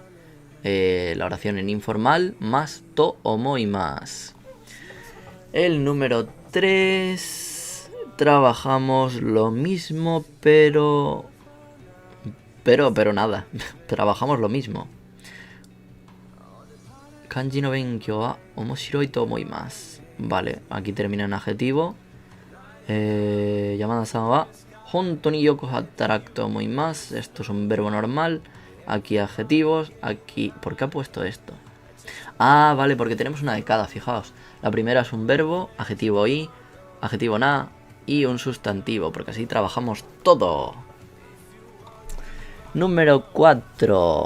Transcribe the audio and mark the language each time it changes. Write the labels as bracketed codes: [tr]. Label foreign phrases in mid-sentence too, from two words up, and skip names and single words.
[es] La oración en informal más [ja] と思います. [es] El número 3 trabajamos lo mismo, pero nada. Trabajamos lo mismo. [ja] 漢字の勉強は面白いと思います. [es] Vale, aquí termina en adjetivo. [ja] 山田さんは本当によく働くと思います. [es] Esto es un verbo normal. Aquí adjetivos. Aquí... ¿Por qué ha puesto esto? Ah, vale, porque tenemos una de cada, fijaos. La primera es un verbo, adjetivo i, adjetivo na y un sustantivo, porque así trabajamos todo. Número 4.